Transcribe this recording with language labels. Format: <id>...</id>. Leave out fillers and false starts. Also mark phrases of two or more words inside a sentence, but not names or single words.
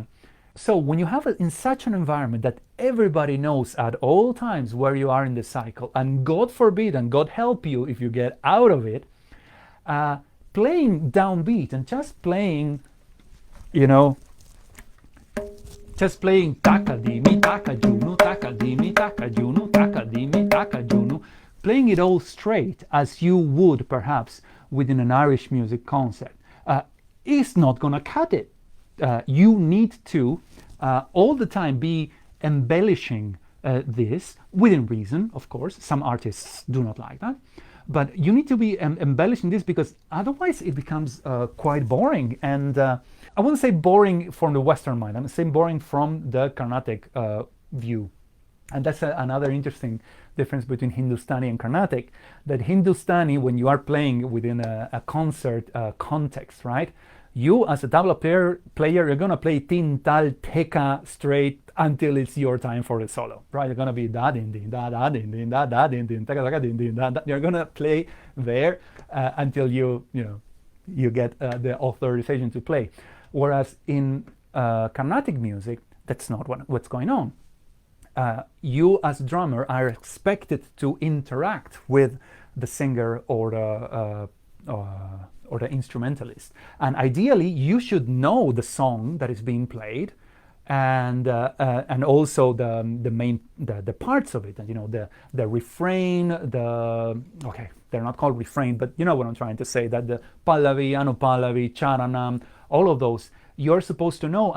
<en>So when you have in such an environment that everybody knows at all times where you are in the cycle, and God forbid and God help you if you get out of it, playing downbeat and just playing, just playing Tha-ka-di-mi, Tha-ka-ju-nu, Tha-ka-di-mi, Tha-ka-ju-nu, Tha-ka-di-mi, Tha-ka-ju-nu, playing it all straight as you would perhaps within an Irish music concept, is not gonna cut it. You need to all the time be embellishing this within reason, of course. Some artists do not like that, but you need to be embellishing this, because otherwise it becomes quite boring. And I wouldn't say boring from the Western mind, I'm saying boring from the Carnatic view. And that's another interesting difference between Hindustani and Carnatic, that Hindustani, when you are playing within a concert context, right? You as a tabla player, you're gonna play tin, tal, teka straight until it's your time for the solo, right? You're gonna be da din din da da din din da da din din taka taka din din da. You're gonna play there until you get the authorization to play. Whereas in Carnatic music, that's not what's going on. You as a drummer are expected to interact with the singer or the instrumentalist, and ideally you should know the song that is being played, and also the parts of it, and the refrain, they're not called refrain, but you know what I'm trying to say, that the pallavi, anupallavi, charanam, all of those you're supposed to know.</en>